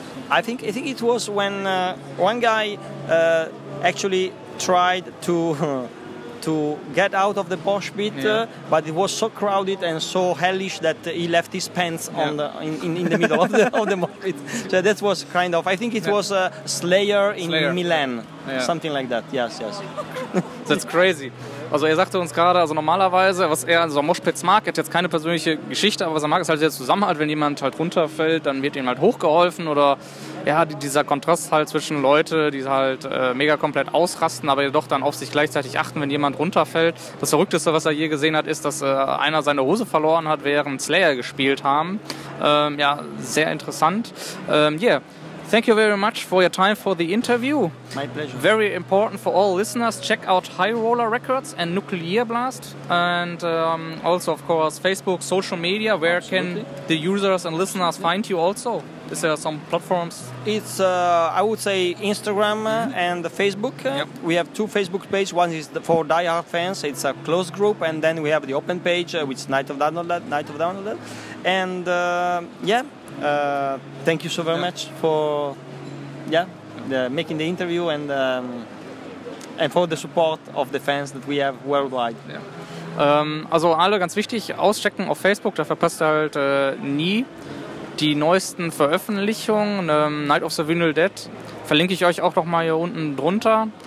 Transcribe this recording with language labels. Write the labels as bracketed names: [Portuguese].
[English] I think it was when one guy actually tried to get out of the mosh pit, but it was so crowded and so hellish that he left his pants on in the middle of the mosh pit. So that was kind of, I think it was Slayer in Milan, something like that. Yes. That's crazy. [German] Also er sagte uns gerade, also normalerweise, was er, also Moshpits mag, hat jetzt keine persönliche Geschichte, aber was er mag, ist halt der Zusammenhalt, wenn jemand halt runterfällt, dann wird ihm halt hochgeholfen oder ja, dieser Kontrast halt zwischen Leute, die halt mega komplett ausrasten, aber jedoch dann auf sich gleichzeitig achten, wenn jemand runterfällt. Das Verrückteste, was er je gesehen hat, ist, dass einer seine Hose verloren hat, während Slayer gespielt haben. Ja, sehr interessant. Yeah. [English] Thank you very much for your time for the interview. My pleasure. Very important for all listeners. Check out High Roller Records and Nuclear Blast. And also, of course, Facebook, social media. Where can the users and listeners find you also? Is there some platforms? It's, I would say, Instagram and Facebook. Yep. We have two Facebook pages. One is for diehard fans. It's a closed group. And then we have the open page, which is Night of Download. And yeah. Thank you so very much for making the interview and for the support of the fans that we have worldwide. [German] Ja. Also alle ganz wichtig, auschecken auf Facebook, da verpasst ihr halt nie die neuesten Veröffentlichungen. Night of the Vinyl Dead verlinke ich euch auch noch mal hier unten drunter.